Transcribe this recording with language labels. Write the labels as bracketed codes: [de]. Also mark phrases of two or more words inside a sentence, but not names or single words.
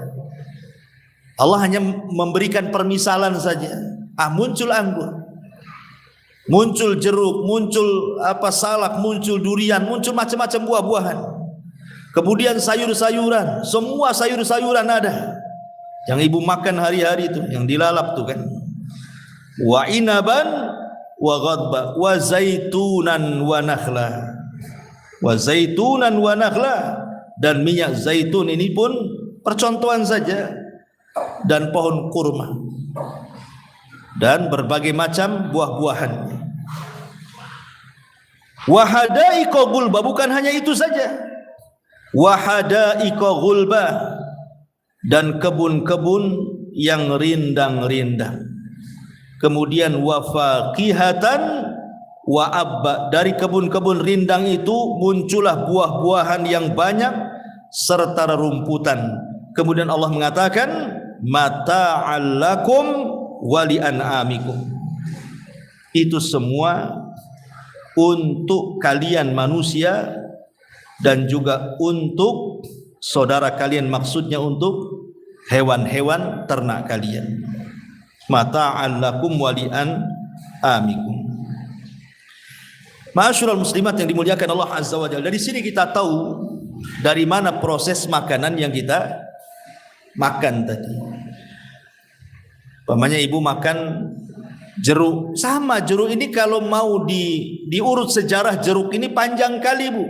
[id] Allah hanya memberikan permisalan saja. Muncul anggur, muncul jeruk, muncul salak, muncul durian, muncul macam-macam buah-buahan. Kemudian sayur-sayuran, semua sayur-sayuran ada. Yang ibu makan hari-hari itu, yang dilalap tuh kan. [ar] وعنبا وقضبا وزيتونا ونخلا. وزيتونا ونخلا, [id] dan minyak zaitun ini pun percontohan saja, dan pohon kurma dan berbagai macam buah-buahan. [ar] وحدائق غلبا, [id] bukan hanya itu saja. [ar] وحدائق غلبا, [id] dan kebun-kebun yang rindang-rindang. Kemudian [ar] وفاكهة وأبا, [id] dari kebun-kebun rindang itu muncullah buah-buahan yang banyak serta rerumputan. Kemudian Allah mengatakan [ar] متاعا لكم ولأنعامكم. [id] Itu semua untuk kalian manusia dan juga untuk saudara kalian, maksudnya untuk hewan-hewan ternak kalian. [ar] متاعا لكم ولأنعامكم. معاشر المسلمات [id] yang dimuliakan Allah [ar] عز وجل, [id] dari sini kita tahu dari mana proses makanan yang kita makan tadi. Pamannya ibu makan jeruk, sama jeruk ini kalau mau diurut sejarah jeruk ini panjang kali bu.